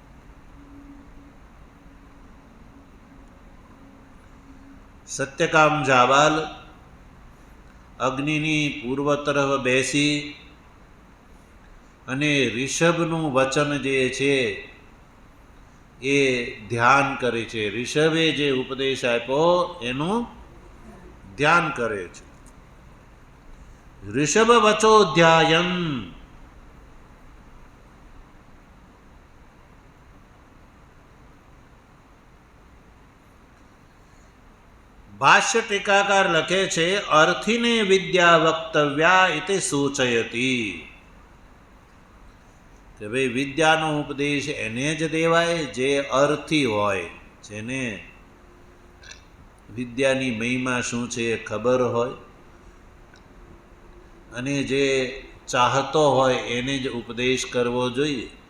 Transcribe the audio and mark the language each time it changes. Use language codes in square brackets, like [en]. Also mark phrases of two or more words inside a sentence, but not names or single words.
[gu] સત્યકામ જાબાલ અગ્નિની પૂર્વ તરફ બેસી અને ઋષભનું વચન જે છે એ ધ્યાન કરે છે ઋષભે જે ઉપદેશ આપ્યો એનું ધ્યાન કરે છે [sa] ऋषभ वचोध्यायन [gu] ભાષ્ય ટીકાકાર લખે છે [sa] अर्थिने विद्या वक्तव्या इति सूचयति [gu] કે ભાઈ વિદ્યાનો ઉપદેશ એને જ દેવાય જે અર્થી હોય જેને વિદ્યાની મહિમા શું છે એ ખબર હોય અને જે ચાહતો હોય એને જ ઉપદેશ કરવો જોઈએ.